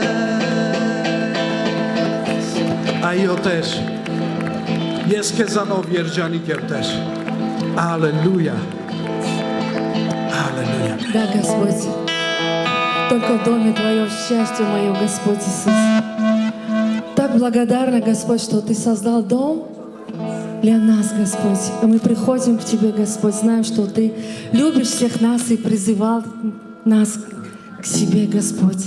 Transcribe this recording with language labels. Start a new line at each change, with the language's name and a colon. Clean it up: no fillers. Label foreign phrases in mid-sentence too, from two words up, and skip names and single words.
Armenian: ես Այո Տեր, ես քեզանով երջանիկ եմ Տեր Ալելույա Ալելույա
Russian: Да, Господь, только в доме Твоем счастье мое, Господь Иисус. Так благодарна, Господь, что Ты создал дом для нас, Господь. И мы приходим к Тебе, Господь, знаем, что Ты любишь всех нас и призывал нас к себе, Господь.